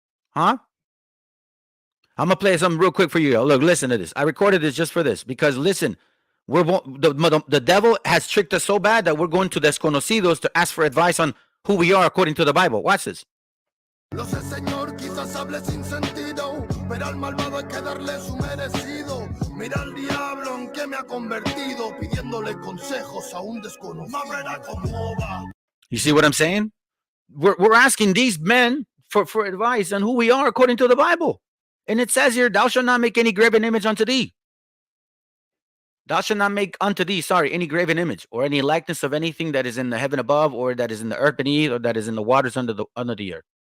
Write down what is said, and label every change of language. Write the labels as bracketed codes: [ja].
[en] Huh? I'm gonna play something real quick for you. Look, listen to this. I recorded this just for this because listen, the devil has tricked us so bad that we're going to desconocidos to ask for advice on who we are according to the Bible. Watch this. [es] Lo sé, Señor, quizás hable sin sentido, pero al malvado hay que darle su merecido. Mira al diablo en que me ha convertido, pidiéndole consejos a un desconocido. Más verá cómo va. [en] You see what I'm saying? We're asking these men for advice on who we are according to the Bible. And it says here, thou shalt not make any graven image unto thee. Thou shalt not make unto thee, any graven image or any likeness of anything that is in the heaven above or that is in the earth beneath or that is in the waters under the earth.